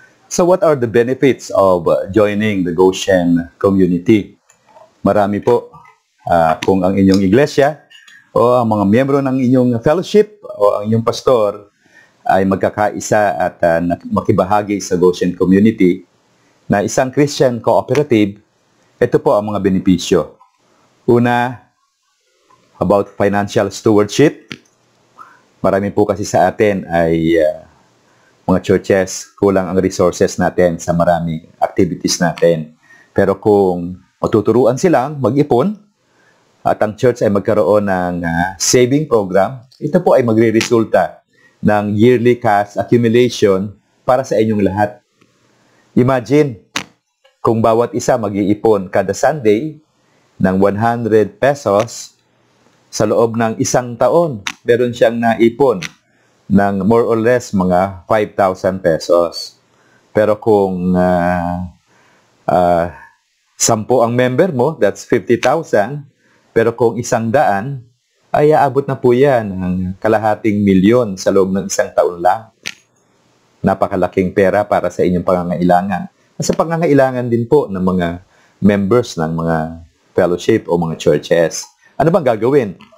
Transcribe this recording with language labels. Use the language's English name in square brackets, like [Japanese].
[English] So what are the benefits of joining the Goshen community? [Filipino] Marami po. Kung ang inyong iglesia o ang mga miyembro ng inyong fellowship o ang inyong pastor ay magkakaisa at makibahagi sa Goshen community na isang Christian cooperative, ito po ang mga benepisyo. [English] Una, about financial stewardship. [Filipino] Marami po kasi sa atin ay mga churches, kulang ang resources natin sa maraming activities natin. Pero kung matuturuan silang mag-ipon at ang church ay magkaroon ng saving program, ito po ay magre-resulta ng yearly cash accumulation para sa inyong lahat. Imagine, kung bawat isa mag-iipon kada Sunday ng 100 pesos, sa loob ng isang taon, meron siyang naipon ng [English] more or less [Filipino] mga 5,000 pesos. Pero kung 10 ang member mo, [English] that's 50,000. [Filipino] Pero kung 100, ay aabot na po yan ng kalahating milyon sa loob ng isang taon lang. Napakalaking pera para sa inyong pangangailangan. Sa pangangailangan din po ng mga members ng mga fellowship o mga churches. Ano bang gagawin?